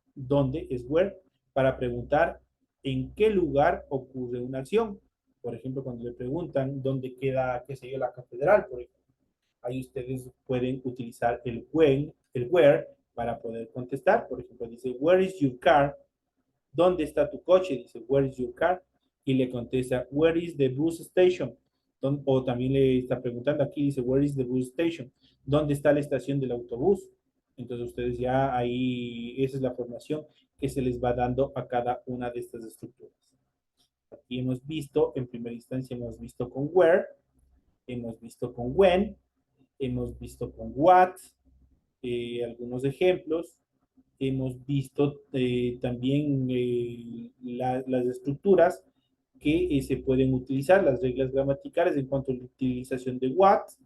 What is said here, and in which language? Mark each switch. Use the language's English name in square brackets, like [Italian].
[Spanish] Dónde es where. Para preguntar en qué lugar ocurre una acción. Por ejemplo, cuando le preguntan dónde queda, qué sé yo, la catedral, por ejemplo. Ahí ustedes pueden utilizar el when, el where, para poder contestar. Por ejemplo, dice, [English] where is your car? [Spanish] ¿Dónde está tu coche? Dice, [English] where is your car? [Spanish] Y le contesta, [English] where is the bus station? [Spanish] O también le está preguntando aquí, dice, [English] where is the bus station? [Spanish] ¿Dónde está la estación del autobús? Entonces ustedes ya ahí, esa es la formación que se les va dando a cada una de estas estructuras. Aquí hemos visto, en primera instancia hemos visto con where, hemos visto con when, hemos visto con what, algunos ejemplos, hemos visto también las estructuras que se pueden utilizar, las reglas gramaticales en cuanto a la utilización de what,